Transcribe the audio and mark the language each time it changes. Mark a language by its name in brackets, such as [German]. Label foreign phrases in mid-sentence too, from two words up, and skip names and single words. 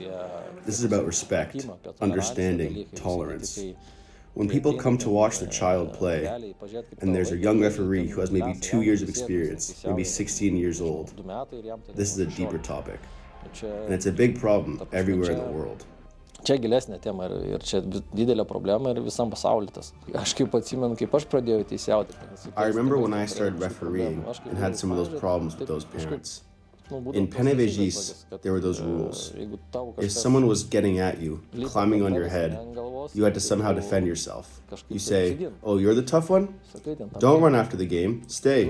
[English] This is about respect, understanding, tolerance. When people come to watch their child play, and there's a young referee who has maybe 2 years of experience, maybe 16 years old, this is a deeper topic. And it's a big problem everywhere in the world. [Lithuanian] Čia gilesnė tema ir čia didelė problema ir visam pasauly tas. Aš kaip atsimenu, kaip aš pradėjau teisėjauti. [English] I remember when I started refereeing and had some of those problems with those parents. In Panevėžys, there were those rules. If someone was getting at you, climbing on your head, you had to somehow defend yourself. You say, "Oh, you're the tough one? Don't run after the game, stay."